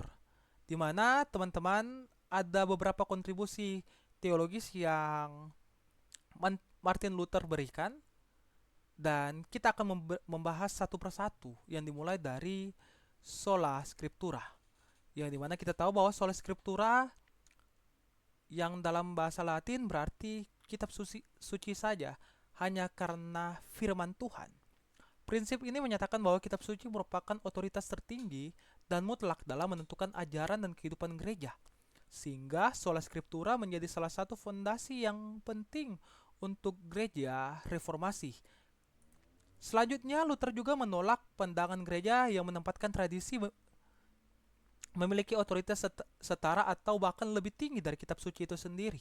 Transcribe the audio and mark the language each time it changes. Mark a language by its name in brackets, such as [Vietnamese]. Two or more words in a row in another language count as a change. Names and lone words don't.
[Indonesian] di mana teman-teman ada beberapa kontribusi teologis yang Martin Luther berikan, dan kita akan membahas satu persatu yang dimulai dari [Latin] Sola Scriptura, [Indonesian] yang dimana kita tahu bahwa [Latin] Sola Scriptura [Indonesian] yang dalam bahasa Latin berarti kitab suci saja, hanya karena firman Tuhan. Prinsip ini menyatakan bahwa kitab suci merupakan otoritas tertinggi dan mutlak dalam menentukan ajaran dan kehidupan gereja, sehingga [Latin] sola scriptura [Indonesian] menjadi salah satu fondasi yang penting untuk gereja reformasi. Selanjutnya, Luther juga menolak pandangan gereja yang menempatkan tradisi memiliki otoritas setara atau bahkan lebih tinggi dari kitab suci itu sendiri.